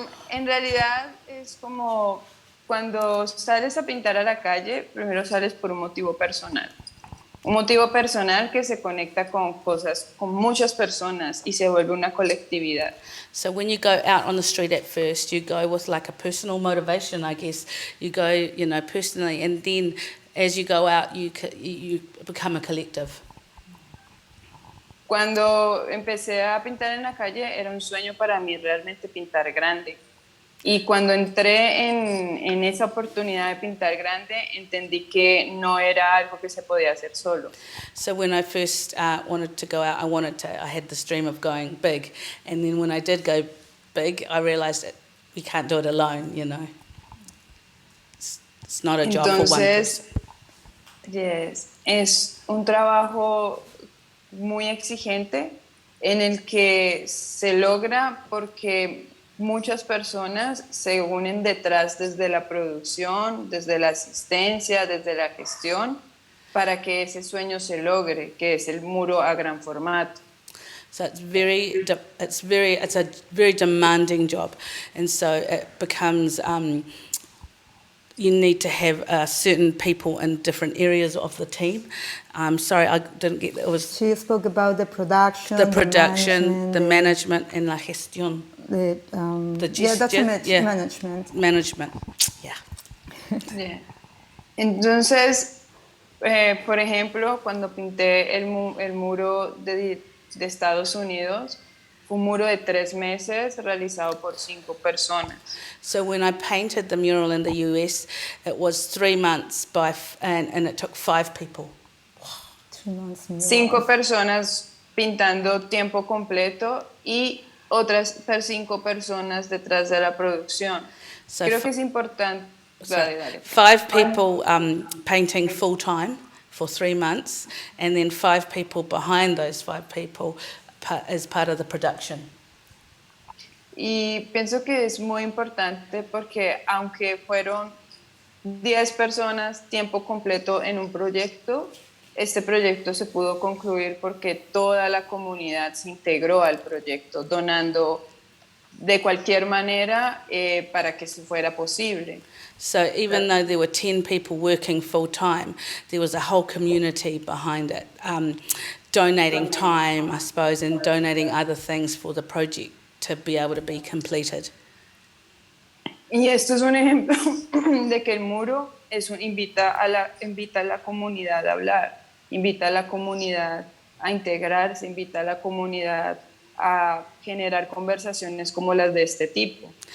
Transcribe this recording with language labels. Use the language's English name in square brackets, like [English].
[Spanish] En realidad es como cuando sales a pintar a la calle, primero sales por un motivo personal. Un motivo personal que se conecta con cosas, con muchas personas y se vuelve una colectividad. [English] So when you go out on the street at first, you go with like a personal motivation, I guess. You go, you know, personally, and then as you go out, you become a collective. [Spanish] Cuando empecé a pintar en la calle, era un sueño para mí realmente pintar grande. Y cuando entré en esa oportunidad de pintar grande, entendí que no era algo que se podía hacer solo. [English] So when I first wanted to go out, I had this dream of going big. And then when I did go big, I realized that we can't do it alone, you know. It's not a job for one person. [Spanish] Yes, es un trabajo muy exigente en el que se logra porque muchas personas se unen detrás desde la producción, desde la asistencia, desde la gestión, para que ese sueño se logre, que es el muro a gran formato. [English] So it's a very demanding job, and so it becomes you need to have certain people in different areas of the team. Sorry, I didn't get that. It was she spoke about the production, the management, and [Spanish] la gestión. [English] Management. Management, yeah. Yeah. [Spanish] Entonces, por ejemplo, cuando pinté el muro de Estados Unidos, fue un muro de 3 meses realizado por 5 personas. [English] So when I painted the mural in the US, it was 3 months and it took 5 people. 3 months. [Spanish] 5 personas pintando tiempo completo y otras 5 personas detrás de la producción. [English] So [Spanish] Creo que es importante. Dale. [English] 5 people painting full time for 3 months, and then 5 people behind those 5 people as part of the production. [Spanish] Y pienso que es muy importante porque aunque fueron 10 personas tiempo completo en un proyecto, este proyecto se pudo concluir porque toda la comunidad se integró al proyecto, donando de cualquier manera para que se fuera posible. [English] So even though there were 10 people working full time, there was a whole community behind it, donating time, I suppose, and donating other things for the project to be able to be completed. [Spanish] Y esto es un ejemplo de que el muro invita a la comunidad a hablar, invita a la comunidad a integrarse, invita a la comunidad a generar conversaciones como las de este tipo.